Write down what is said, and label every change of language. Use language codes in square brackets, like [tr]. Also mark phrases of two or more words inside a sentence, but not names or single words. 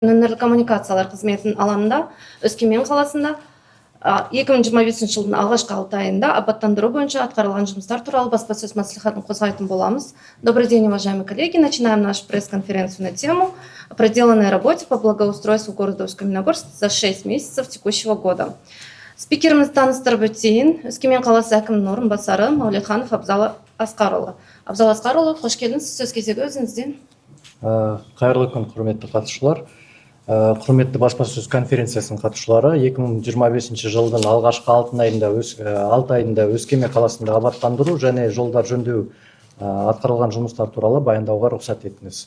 [kk] өңірлік коммуникациялар қызметінің алаңында Өскемен қаласында 2025 жылдың алғашқы 6 айында абаттандыру бойынша атқарылған жұмыстар туралы баспасөз мәслихатын қозғайтын боламыз. [ru] Добрый день, уважаемые коллеги. Начинаем нашу пресс-конференцию на тему о проделанной работе по благоустройству города Өскеменогорск за 6 месяцев текущего года. [kk] Спикеріміз таныстырып өтейін. Өскемен қаласы әкімінің орынбасары Маулетханов Абзал Асқарұлы. Абзал Асқарұлы, қош келдіңіз. Сөз кезегі өзіңізден. Қайырлы күн, құрметті қатысушылар. Құрметті баспасөз конференциясының қатысушылары, 2025 жылдың алғашқы 6 айында Өскемен қаласында абаттандыру және жолдар жөндеу атқарылған жұмыстар туралы баяндауға рұқсат етіңіз.